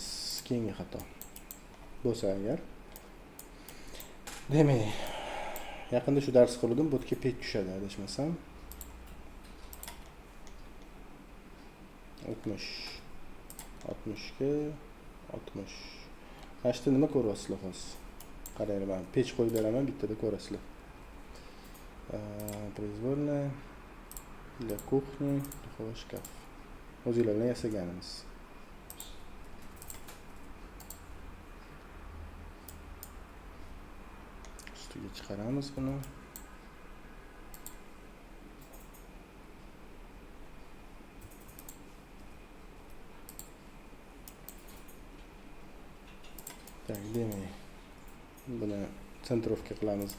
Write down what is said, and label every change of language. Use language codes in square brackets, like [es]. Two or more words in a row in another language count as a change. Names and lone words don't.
[uz] Keyingi xato bo'lsa agar. Demak, yaqinda shu dars qildim, bu yerga pech tushadi, adashmasam. 60 ga 60. Ashta nima ko'ryapsizlar hozir? Qaranglar, men pech qo'yib beraman, bittada ko'rasizlar. [ru] Произвольная для кухни, духовой шкаф. [uz] O'zinglar bilan yasaganimiz. Ustiga chiqaramiz buni. Tak, demak, buni sentrovka qilamiz-da.